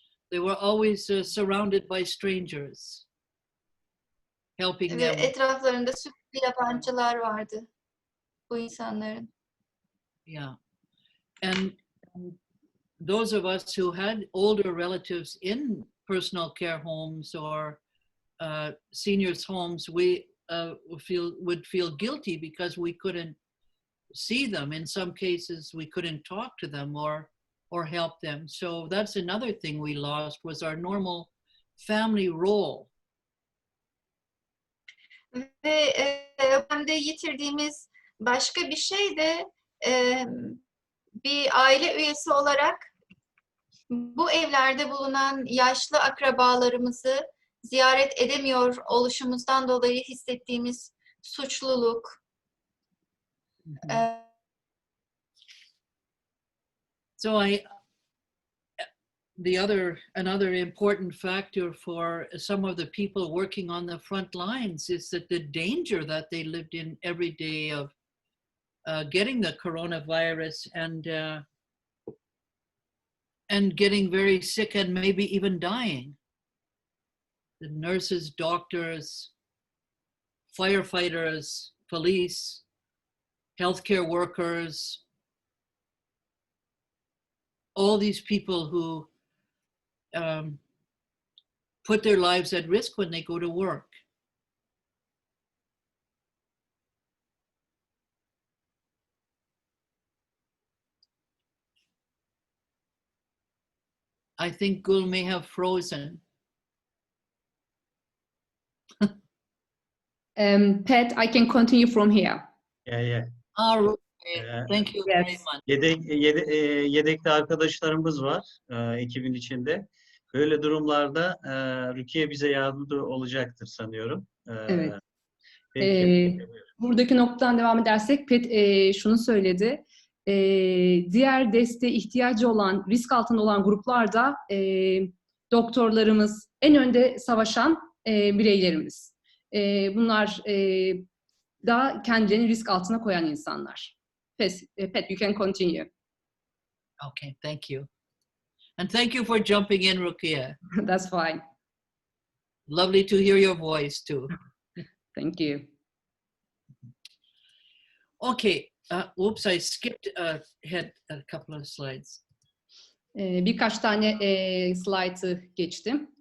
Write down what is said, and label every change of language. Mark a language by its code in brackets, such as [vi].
[en] They were always surrounded by strangers, helping [tr] Ve [en] them. [tr] etraflarında sürekli yabancılar vardı bu insanların. [en] Yeah. And those of us who had older relatives in personal care homes or seniors' homes, we would feel guilty because we couldn't see them. In some cases, we couldn't talk to them or help them. So that's another thing we lost, was our normal family role. [tr] Ve hem de yitirdiğimiz başka bir şey de bir aile üyesi olarak bu evlerde bulunan yaşlı akrabalarımızı ziyaret edemiyor oluşumuzdan dolayı hissettiğimiz suçluluk, [en] So another important factor for some of the people working on the front lines is that the danger that they lived in every day of getting the coronavirus and getting very sick and maybe even dying. The nurses, doctors, firefighters, police, healthcare workers, all these people who put their lives at risk when they go to work. I think Gul may have frozen. Pat, I can continue from here. Yeah. Thank you Yes. very much. [tr] Yedekli arkadaşlarımız var ekibin içinde. Böyle durumlarda Rukiye bize yardımcı olacaktır sanıyorum. Evet. Peki. Buradaki noktadan devam edersek Pat şunu söyledi. Diğer desteğe ihtiyacı olan, risk altında olan gruplarda doktorlarımız, en önde savaşan bireylerimiz. Bunlar daha kendilerini risk altına koyan insanlar. [en] Pat, you can continue. Okay, thank you. And thank you for jumping in, Rukia. That's fine. Lovely to hear your voice too. Thank you. Okay, oops, I skipped ahead a couple of slides. [tr] Birkaç tane slide'ı geçtim.